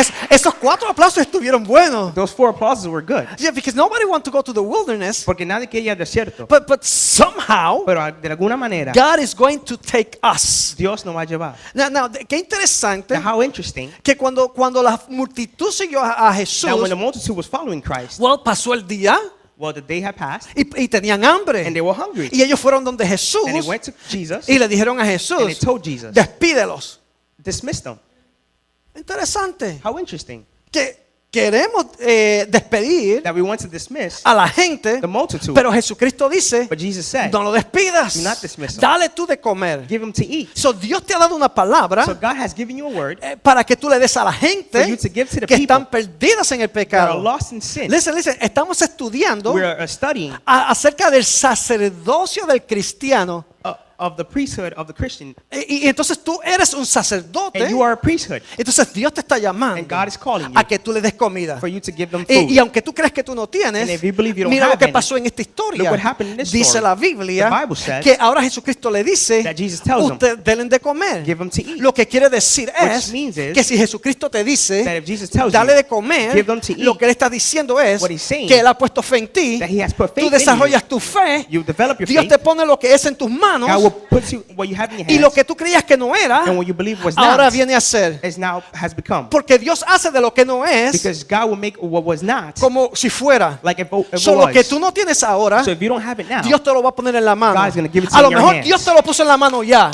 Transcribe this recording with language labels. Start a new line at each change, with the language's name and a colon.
Spanish: Esos 4 aplausos estuvieron buenos.
English: Those 4 applauses were good. Yeah, because nobody wants to go to the wilderness,
Spanish: Porque nadie quiere ir al desierto.
English: but somehow
Spanish: Pero de alguna manera,
English: God is going to take us.
Spanish: Dios nos va a llevar.
English: Now,
Spanish: qué interesante
English: Now, how interesting
Spanish: que cuando la multitud siguió a Jesús,
English: that when the multitude was following Christ, well,
Spanish: pasó el día
English: well, the day had passed,
Spanish: y tenían hambre.
English: and they were hungry.
Spanish: Y ellos fueron donde Jesús
English: And they went to Jesus,
Spanish: y le dijeron a
English: and they
Spanish: Jesús,
English: told Jesus,
Spanish: despídelos.
English: dismiss them.
Spanish: Interesante
English: How interesting
Spanish: que queremos despedir
English: that we want to dismiss
Spanish: a la gente,
English: the multitude.
Spanish: pero Jesucristo dice,
English: But Jesus said,
Spanish: no lo despidas,
English: do not dismiss them.
Spanish: dale tú de comer.
English: give them to eat.
Spanish: So, Dios te ha dado una palabra
English: So God has given you a word
Spanish: para que tú le des a la
English: for
Spanish: gente
English: you to give to the
Spanish: que
English: people
Spanish: están perdidas en el
English: that are
Spanish: pecado.
English: lost in sin. Listen,
Spanish: estamos estudiando
English: We are studying
Spanish: acerca del sacerdocio del cristiano.
English: of the priesthood of the Christian,
Spanish: Y entonces tú eres un sacerdote.
English: and you are a priesthood,
Spanish: Entonces Dios te está
English: and
Spanish: llamando
English: God is calling you
Spanish: a que tú le des comida.
English: for you to give them
Spanish: Y
English: food.
Spanish: aunque tú crees que tú no tienes,
English: And if you believe you don't
Spanish: mira lo
English: have
Spanish: que
English: any,
Spanish: pasó en esta historia.
English: look what happened in this
Spanish: Dice
English: story.
Spanish: la Biblia
English: The Bible says
Spanish: que ahora Jesucristo le dice,
English: that Jesus tells them,
Spanish: ustedes denle de comer.
English: give them to eat.
Spanish: Lo que quiere decir es
English: means is
Spanish: que si Jesucristo te
English: That
Spanish: dice,
English: if Jesus tells
Spanish: dale
English: you,
Spanish: de comer,
English: give them to eat,
Spanish: lo que él está diciendo es
English: what he's saying,
Spanish: que él ha puesto fe en ti,
English: that he has put faith
Spanish: tú
English: in you,
Spanish: desarrollas tu fe,
English: you develop your
Spanish: Dios
English: faith,
Spanish: te pone lo que es en tus manos,
English: God will put you what you have in your
Spanish: y lo
English: hands,
Spanish: que tú creías que no era,
English: and what you believe was
Spanish: ahora
English: not,
Spanish: viene a ser.
English: is now has become.
Spanish: Porque Dios hace de lo que no es
English: Because God will make what was not
Spanish: como si fuera.
English: like if it
Spanish: So, lo que
English: was.
Spanish: tú no tienes ahora,
English: So if you don't have it now,
Spanish: Dios te lo va a poner en la mano.
English: God is gonna give it to
Spanish: A
English: you
Spanish: lo
English: in your
Spanish: mejor
English: hands.
Spanish: Dios te lo puso en la mano ya.